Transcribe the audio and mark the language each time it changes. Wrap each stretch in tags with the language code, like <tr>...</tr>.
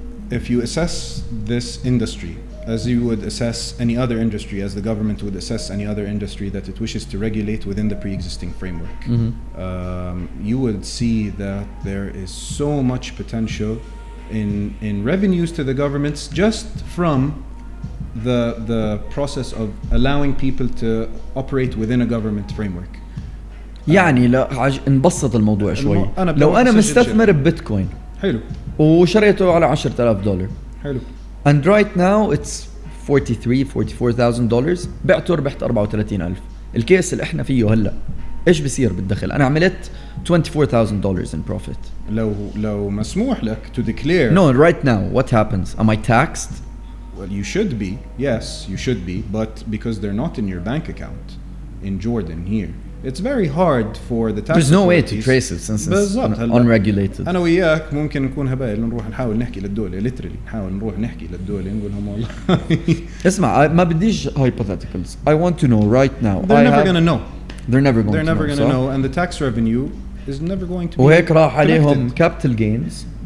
<en>If you assess this industry as you would assess any other industry, as the government would assess any other industry that it wishes to regulate within the pre-existing framework, you would see that there is so much potential in revenues to the governments just from the process of allowing people to operate within a government framework.</en> <ar>يعني لا نبسط الموضوع شوي. لو أنا مستثمر ببيتكوين حلو وشريته على $10,000 حلو</ar> <en>and right now it's $44,000</en> <ar>بعته ربحت</ar> <en>34,000.</en> <ar>الكيس اللي احنا فيه هلا ايش بصير بالدخل؟ انا عملت $24,000</ar> <en>in profit.</en> <ar>لو مسموح لك</ar> <en>to declare. No, right now what happens? Am I taxed? Well, you should be. Yes, you should be, but because they're not in your bank account in Jordan here, it's very hard for the tax. There's no way to trace it since it's unregulated.</en> <ar>أنا وياك ممكن نكون هبايل نروح نحاول نحكي للدولة literally نحاول نروح نحكي للدولة نقول لهم والله. اسمع ما بديش hypotheticals.</ar> <en>I want to know right now. They're never gonna know. They're never going They're to never know. gonna know, and the tax revenue is never going to be.</en> <ar>وهيك راح عليهم capital gains.</ar>